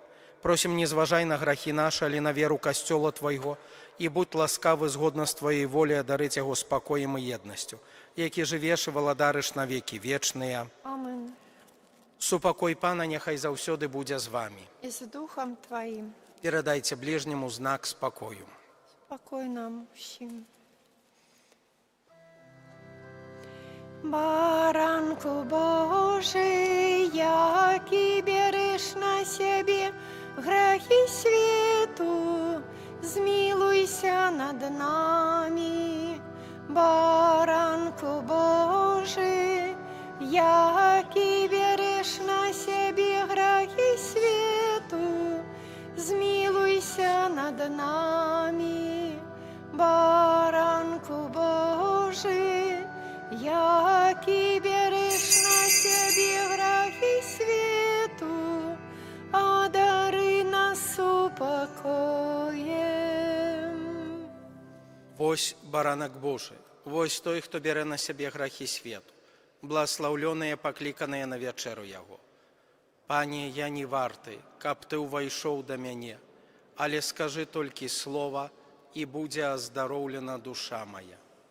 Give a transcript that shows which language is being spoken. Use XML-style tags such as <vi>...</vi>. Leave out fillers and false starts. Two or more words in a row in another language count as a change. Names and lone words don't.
<be>Просім, не зважай на грахі нашы, але на веру касцёла Твайго, і будь ласкавы згодна з Твоей волі адарыць яго спакоем і еднасцю, які жывеш і валадарыш на векі вечныя. Амен. Супакой Пана няхай заўсёды будзе з вамі.</be> <ru>И с Духом Твоим.</ru> <be>Перадайце ближняму знак спакою.</be> <uk>Спокой нам всім. Баранку Божий, який береш на себе грехи свету, змилуйся над нами. Баранку Божий, який береш на себе грехи свету, змилуйся над нами. Баранку Божий, який береш на себе грехи свету, одари нас упокоем.</uk> <be>Вось баранак Божий, вось той, хто бере на сябе грахі свету, благословленыя, пакліканыя на вячэру яго. Пане, я не варты, каб Ты ўвайшоў да мяне, але скажы толькі слова, і будзе аздароўлена душа моя.</be>